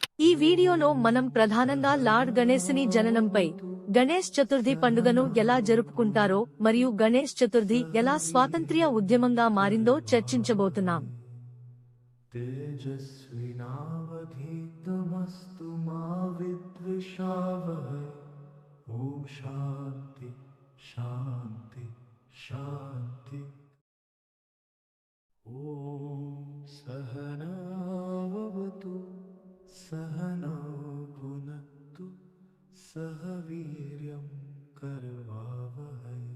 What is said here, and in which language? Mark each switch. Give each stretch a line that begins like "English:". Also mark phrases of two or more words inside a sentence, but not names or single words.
Telugu: వీడియోలో మనం ప్రధానంగా లార్డ్ గణేశుని జననంపై, గణేష్ చతుర్థి పండుగను ఎలా జరుపుకుంటారో మరియు గణేష్ చతుర్థి ఎలా స్వాతంత్ర్య ఉద్యమంగా మారిందో చర్చించబోతున్నాం.
Sanskrit: तेजस्विनावधीतमस्तु मा विद्विषावहै। ॐ शान्ति शान्ति शान्ति। ॐ सहनावतु सहनौ भुनक्तु सह वीर्यं करवावहै।